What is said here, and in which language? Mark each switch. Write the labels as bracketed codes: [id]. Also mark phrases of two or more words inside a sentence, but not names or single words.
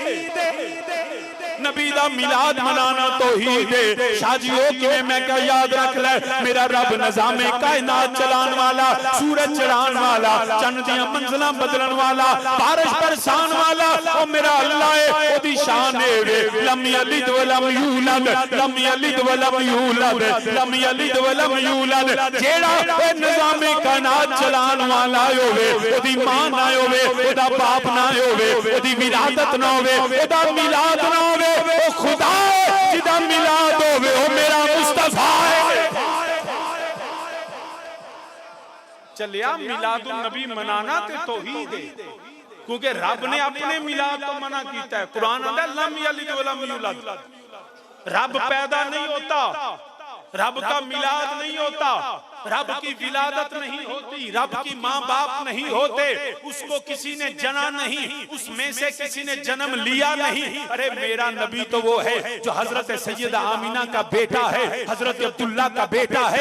[pa] نبی دا میلاد منانا توحید ہے. شاہ جی او کویں? میں کیا یاد رکھ لے، میرا رب نظامِ کائنات چلان والا، سورج چڑھان والا، چند دیاں منزلاں بدلن والا، بارش برسان والا، او میرا اللہ ہے. اودی شان ہے [ar] لم يلد ولم يولد, لم يلد ولم يولد, لم يلد ولم يولد. [pa] جیہڑا اے نظامِ کائنات چلان والا ہووے، اودی ماں نہ ہووے، اودا باپ نہ ہووے، اودی ولادت نہ ہووے، اودا میلاد نہ ہووے، او خدا جدا میلاد ہووے، او میرا مصطفیٰ ہے. چلیا میلادالنبی منانا تے توحید ہے، کیونکہ رب نے اپنے میلاد تو منع کیا ہے. [ur] قرآن کہتا ہے [ar] لم يلد ولم يولد, [ur] رب پیدا نہیں ہوتا، رب کا میلاد نہیں ہوتا، رب کی ولادت نہیں ہوتی، رب کی ماں باپ نہیں ہوتے، اس کو کسی نے جنا نہیں، اس میں سے کسی نے جنم لیا نہیں. ارے میرا نبی تو وہ ہے جو حضرت سیدہ آمنہ کا بیٹا ہے، حضرت عبداللہ کا بیٹا ہے.